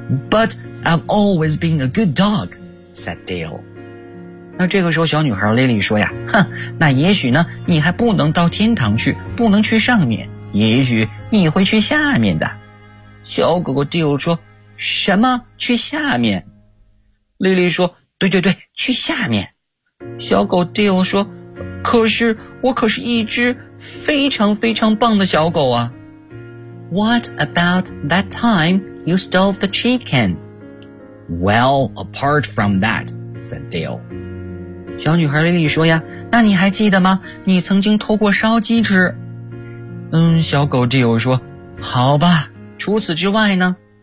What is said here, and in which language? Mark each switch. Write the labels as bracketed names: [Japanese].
[English] But I've always been a good dog, said Dale. [Chinese] 那这个时候小女孩 Lily 说呀，哼，那也许呢，你还不能到天堂去，不能去上面，也许你会去下面的。小狗狗 Dale 说，什么去下面？ Lily 说，对对对，去下面。小狗 Dale 说，可是我可是一只非常非常棒的小狗啊。 [English] What about that time you stole the chicken? Well, apart from that, said Dale. [Chinese] 小女孩 Lily 说呀，那你还记得吗？你曾经偷过烧鸡吃。嗯，小狗 Dale 说，好吧，除此之外呢？